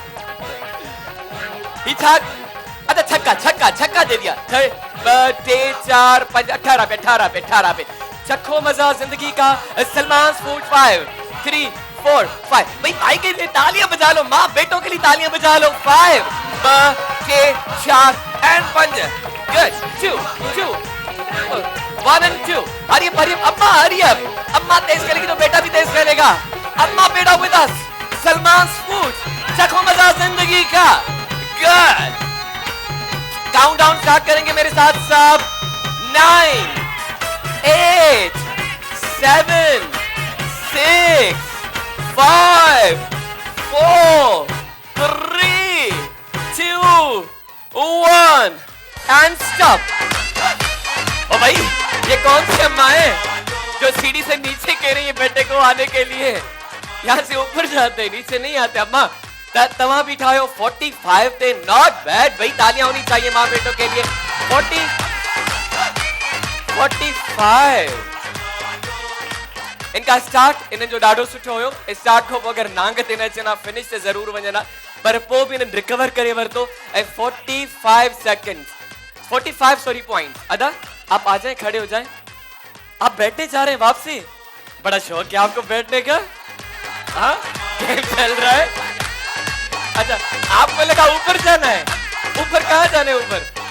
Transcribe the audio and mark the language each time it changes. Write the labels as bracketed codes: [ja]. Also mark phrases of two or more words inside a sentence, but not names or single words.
[ur] ہی اچھا چھکا دے دیا 4 5 18 پے چکھو مزہ زندگی کا سلمان فوڈ 5 3 4 5 بھائی کے لیے تالیاں بجا لو ماں بیٹوں کے لیے تالیاں بجا لو माँ बेटों के लिए तालियां बजा लो 5 [en] 4 and 5 good 2 1 and 2 [ur] ہری اماں تیز کھیلے گی تو بیٹا بھی تیز کھیلے گا اماں بیٹا [en] with us [ur] سلمان فوڈ چکھو مزہ زندگی کا [en] good countdown [ur] سٹارٹ کریں گے میرے ساتھ سب 9 8 7 [en] 6 5 4 3 2 1 and stop [ur] او بھائی یہ کون سی اماں ہے جو سیڑھی سے نیچے کہہ رہی ہے بیٹے کو آنے کے لیے یہاں سے اوپر جاتے نیچے نہیں آتے اماں توا بٹھاؤ 45 تھے 45 थे [en] not bad [ur] بھائی تالیاں ہونی چاہئیں ماں بیٹوں کے لیے [sd] 45 इनका स्टार्ट इन्हें जो ॾाढो सुठो हुयो स्टार्ट को अगर नांग ते न अचना फिनिश ते जरूर वञना पर पोइ भी इन्हें रिकवर करे वरतो ऐं [en] 45 seconds 45 sorry points [ur] ادا آپ آ جائیں کھڑے ہو جائیں آپ بیٹھنے جا رہے ہیں واپسی بڑا شوق ہے آپ کو بیٹھنے کا ہاں گیم چل رہا ہے اچھا آپ کو لگا اوپر جانا ہے اوپر کہاں جانے اوپر